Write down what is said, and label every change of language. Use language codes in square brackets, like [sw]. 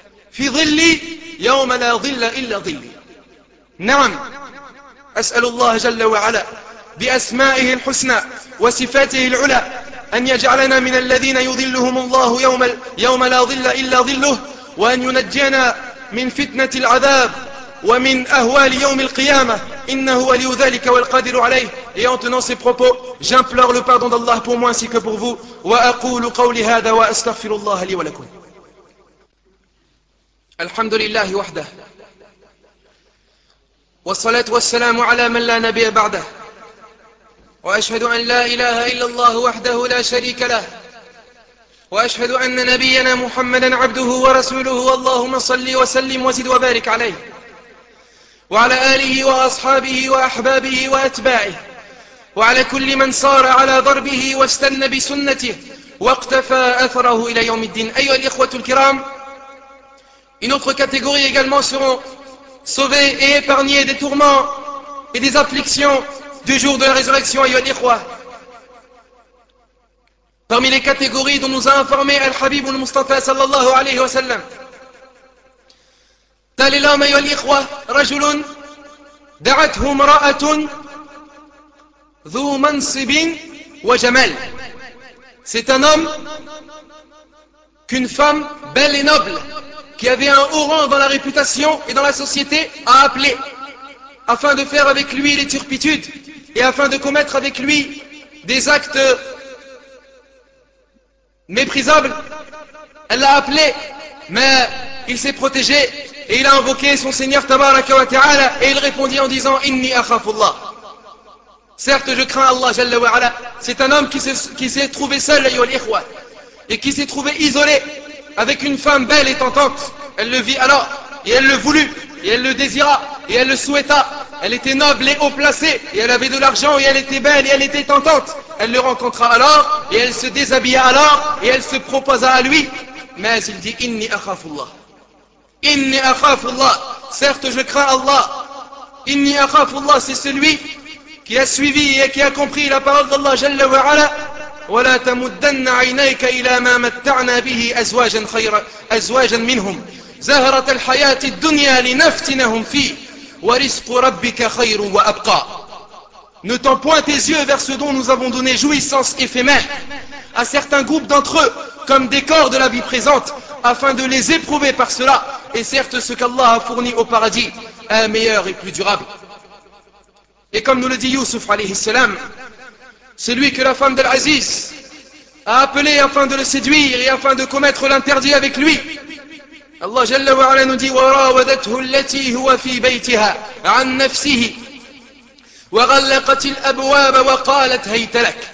[ar] Fi dhilli, yawma la dhilla illa dhilli. Naam, as'alullah jalla wa ala, bi asma'ihi al-husna, wa sifatihi al-ula, an yaj'alana min alladhina yudhilluhumullahu yawma la dhilla illa dhilluh, wa an yunajjana min fitnati al-adhab, ومن أهوال يوم القيامة إنه ولي ذلك والقادر عليه. [fr] Et en tenant ces propos, j'implore le pardon d'Allah pour moi ainsi que pour vous. [ar] وأقول قولي هذا وأستغفر الله لي ولكم. الحمد لله وحده. والصلاة والسلام على من لا نبي بعده. وأشهد أن لا إله إلا الله وحده لا شريك له. وأشهد أن نبينا محمدا عبده ورسوله. اللهم صل وسلم وزد وبارك عليه. وعلى آله وأصحابه وأحبابه وأتباعه وعلى كل من صار على ضربه واستنى بسنته واقتفى أثره إلى يوم الدين. أيها الإخوة الكرام, [fr] une autre catégorie également seront sauvés et épargnés des tourments et des afflictions du jour de la résurrection. [ar] أيها الإخوة, [fr] parmi les catégories dont nous a informé [ar] الحبيب المصطفى صلى الله عليه وسلم, قال لهم أيها الإخوة, رجل دعته امرأة ذو منصب وجمال. [fr] C'est un homme qu'une femme belle et noble, qui avait un haut rang dans la réputation et dans la société, a appelé afin de faire avec lui les turpitudes et afin de commettre avec lui des actes méprisables. Elle l'a appelé, mais il s'est protégé et il a invoqué son Seigneur Tabaraka wa Ta'ala, et il répondit en disant, [ar] Inni akhafullah. [fr] Certes, je crains Allah Jalla wa Ala. C'est un homme qui s'est trouvé seul, [ar] ayo al-ikhwa, [fr] et qui s'est trouvé isolé avec une femme belle et tentante. Elle le vit alors, et elle le voulut, et elle le désira, et elle le souhaita. Elle était noble et haut placée, et elle avait de l'argent, et elle était belle, et elle était tentante. Elle le rencontra alors, et elle se déshabilla alors, et elle se proposa à lui. [ar] Mais il dit, Inni akhafullah. Inni akhafullah. [fr] Certes, je crains Allah. [ar] Inni akhafullah, [fr] c'est celui qui a suivi et qui a compris la parole d'Allah Jalla wa Ala. [ar] ولا تمدن عينيك إلى ما متعنا به أزواجا خيرا أزواجا منهم زهرة الحياة الدنيا لنفتنهم فيه ورزق ربك خير وأبقى. [fr] Ne tends point tes yeux vers ce dont nous avons donné jouissance éphémère à certains groupes d'entre eux comme décor de la vie présente, afin de les éprouver par cela. Et certes, ce qu'Allah a fourni au paradis est meilleur et plus durable. Et comme nous le dit Youssouf alayhi salam, celui que la femme d'Al-Aziz a appelé afin de le séduire et afin de commettre l'interdit avec lui, Allah Jalla wa Ala nous dit, [ar] وَرَاوَدَتْهُ الَّتِي هُوَ فِي بَيْتِهَا عَنْ نَفْسِهِ وَغَلَّقَتِ الْأَبْوَابَ وَقَالَتْ هَيْتَ لَكَ.